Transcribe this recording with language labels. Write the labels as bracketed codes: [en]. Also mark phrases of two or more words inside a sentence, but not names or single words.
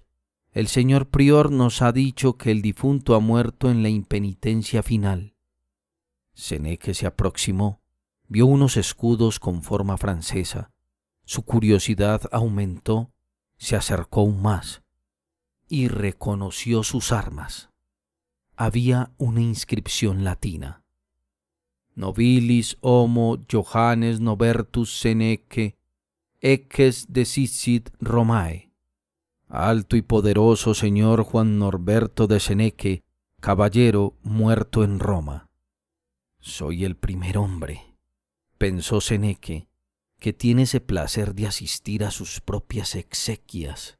[es] El señor prior nos ha dicho que el difunto ha muerto en la impenitencia final». Seneque se aproximó, vio unos escudos con forma francesa. Su curiosidad aumentó, se acercó aún más y reconoció sus armas. Había una inscripción latina: [la] «Nobilis homo Johannes Nobertus Seneque, eques decissit Romae». [es] «Alto y poderoso señor Juan Norberto de Seneque, caballero muerto en Roma». «Soy el primer hombre», pensó Seneque, que tiene ese placer de asistir a sus propias exequias.